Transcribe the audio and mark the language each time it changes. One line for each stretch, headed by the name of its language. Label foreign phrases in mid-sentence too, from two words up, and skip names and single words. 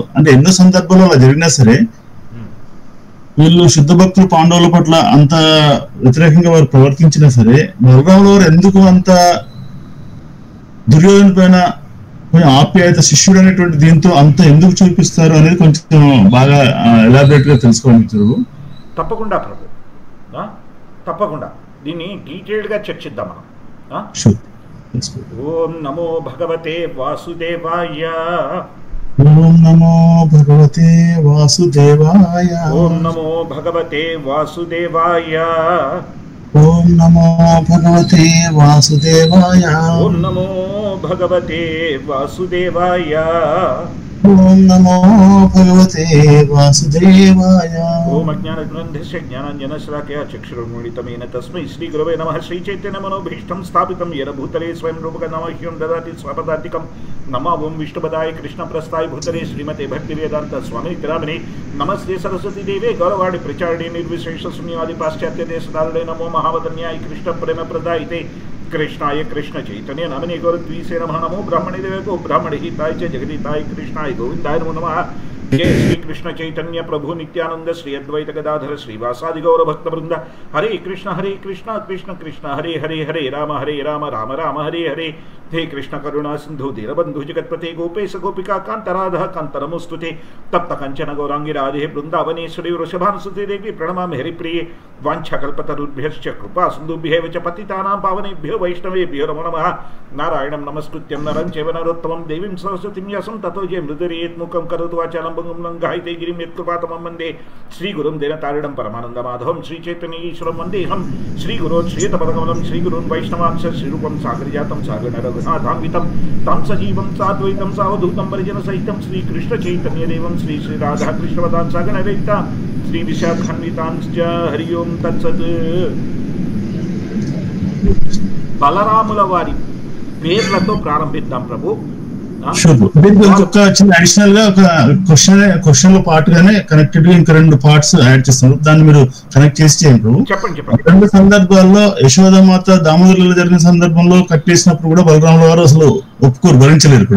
Telugu: అంటే ఎన్నో సందర్భాల్లో అలా జరిగినా సరే వీళ్ళు శుద్ధ భక్తులు పాండవుల పట్ల అంత వ్యతిరేకంగా వారు ప్రవర్తించినా సరే బలరాముల వారు ఎందుకు అంత దుర్యోధను పైన కొంచెం ఆప్యాయత, శిష్యుడు అనేటువంటి దీంతో అంత ఎందుకు చూపిస్తారు అనేది కొంచెం బాగా ఎలాబరేట్ గా తెలుసుకోవాలి. తప్పకుండా ప్రభు, తప్పకుండా దీన్ని డీటెయిల్డ్ గా చర్చిద్దాం మనం.
Sanskrit: ॐ नमो भगवते वासुदेवाय. ॐ नमो भगवते वासुदेवाय. ॐ नमो भगवते वासुदेवाय. ॐ नमो भगवते वासुदेवाय. ॐ नमो भगवते वासुदेवाय. ॐ नमो भगवते वासुदेवाय. ॐ अज्ञानग्रन्थस्य ज्ञानाञ्जनश्लाकया चक्षुरुन्मिलितमेन तस्मै श्री गुरवे नमः. श्रीचैतन्यमनोभीष्टं स्थापितं येन भूतले स्वयं रूपक नमः ददाति स्वपदार्थिकं. नमो ॐ विष्णुपदाय कृष्णप्रस्थाय भूतले श्रीमते भक्तिवेदान्त स्वामि ग्रामिणे. नमस्ते सरस्वती देवे गौरवाणि प्रचारिणे निर्विशेष शून्यवादि पाश्चात्य देशदारुडे. नमो महावदन्याय कृष्ण प्रेम प्रदायिते कृष्णाय कृष्ण चैतन्य नामिने गौरद्वीसे नमः. नमो ब्राह्मणे देवे गो ब्राह्मणे हिताय च जगदिताय कृष्णाय गोविंदाय नमो नमः. जय श्री कृष्ण चैतन्य प्रभु नित्यानंद श्री अद्वैत गदाधर श्रीवासादि गौर भक्त वृंद हरे कृष्ण कृष्ण कृष्ण हरे हरे हरे राम राम राम हरे हरे हे कृष्ण करुणा सिंधु दीनबंधु जगत्पते गोपेश गोपिका कांत राधा कांत नमोस्तुते तप्त कंचन गौरांगी राधे वृंदावनेश्वरी वृषभानुसुते देवी प्रणमामि हरिप्रिये वाञ्छाकल्पतरुभ्यश्च कृपा सिन्धुभ्येव च पतितानां पावनेभ्यो वैष्णवेभ्यो नमो नमः नारायणं नमस्कृत्यं नरं चैव नरोत्तमं देवीं सरस्वतीं व्यासं ततो जयमुदीरयेत् मुखं करोतु वाचालं भङ्गुं लङ्घयते गिरिं यत्कृपातमं वन्दे श्रीगुरुं दीनतारिणं परमानन्दमाधवं श्रीचैतन्यईश्वरं वन्देऽहं श्रीगुरों श्रीयुतपदकमलं श्रीगुरून् वैष्णवांश श्रीरूपं सागरजातं सागररघुनाथान्वितं तं सजीवं साद्वैतं सावधूतं परिजनसहितं श्रीकृष्णचैतन्यदेवं श्रीराधाकृष्णपदान् सागररहिता श्री विशाखान्वितांश्च हरि ओं तत्सत्
Telugu: బలరాముల వారి పేర్లతో ప్రారంభిద్దాం ప్రభు. ఇంకొక చిన్న అడిషనల్ గా ఒక క్వశ్చన్ లో పార్ట్ గానే కనెక్టెడ్ గా ఇంకా 2
English: parts add
Telugu: చేస్తున్నారు, దాన్ని మీరు కనెక్ట్ చేసి చేయండి ప్రభు. చెప్పండి. 2 సందర్భాల్లో యశోదమాత దామోదరులో జరిగిన సందర్భంలో కట్టేసినప్పుడు కూడా బలరాముల వారు అసలు ఒప్పుకోరు, భరించలేరు కూడా.